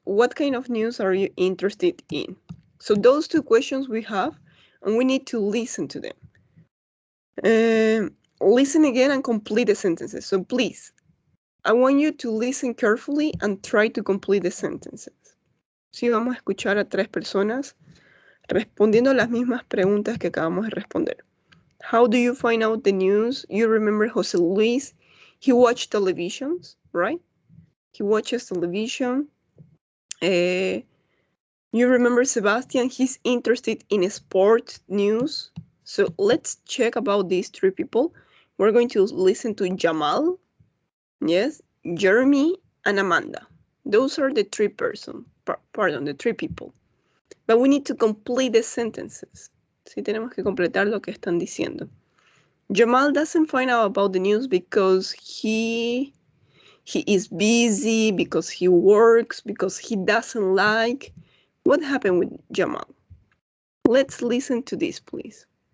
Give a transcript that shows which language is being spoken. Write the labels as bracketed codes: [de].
[en] What kind of news are you interested in? So those two questions we have, and we need to listen to them. Listen again and complete the sentences. So please, I want you to listen carefully and try to complete the sentences. [es] Sí, vamos a escuchar a tres personas respondiendo las mismas preguntas que acabamos de responder. [en] How do you find out the news? You remember Jose Luis, he watched televisions, right? He watches television. You remember Sebastian, he's interested in sport news. So let's check about these three people. We're going to listen to Jamal, yes, Jeremy, and Amanda. Those are the three the three people. But we need to complete the sentences. [es] Sí, tenemos que completar lo que están diciendo. [en] Jamal doesn't find out about the news because he is busy, because he works, because he doesn't like. What happened with Jamal? Let's listen to this, please.